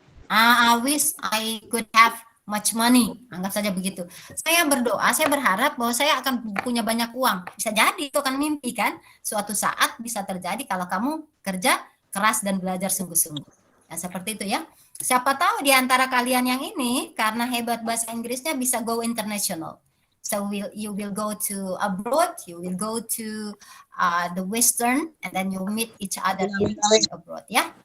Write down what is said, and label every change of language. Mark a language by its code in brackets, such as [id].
[en] I wish I could have much money. [id] Anggap saja begitu. Saya berdoa, saya berharap bahwa saya akan punya banyak uang. Bisa jadi itu akan mimpi kan? Suatu saat bisa terjadi kalau kamu kerja keras dan belajar sungguh-sungguh. Nah, seperti itu ya. Siapa tahu di antara kalian yang ini karena hebat bahasa Inggrisnya bisa [en] go international. So you will go to abroad, you will go to the Western, and then you meet each other abroad ya.